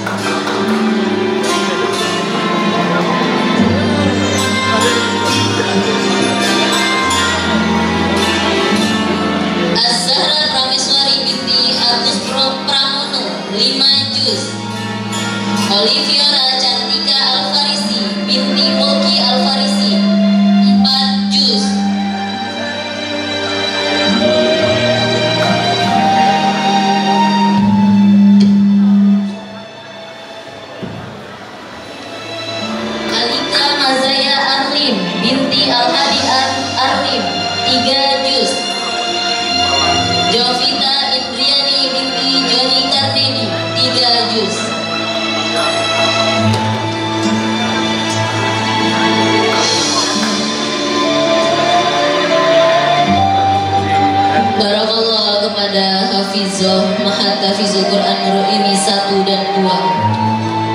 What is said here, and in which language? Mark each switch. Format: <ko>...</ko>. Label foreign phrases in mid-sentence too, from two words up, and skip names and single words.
<id>Az-Zahra Prameswari binti Agus Pramono 5 juz. Oliviora Cantika Alfarisi binti Mulki Alfarisi 4 juz. Alika Mazaya Arlim binti Al-Hadi Arlim 3 juz. Jovita Indriani binti Joni Karnedi 3 juz. Barakallah kepada Hafizah Mahatafizul Quran Nurul ini 1 dan 2.</id>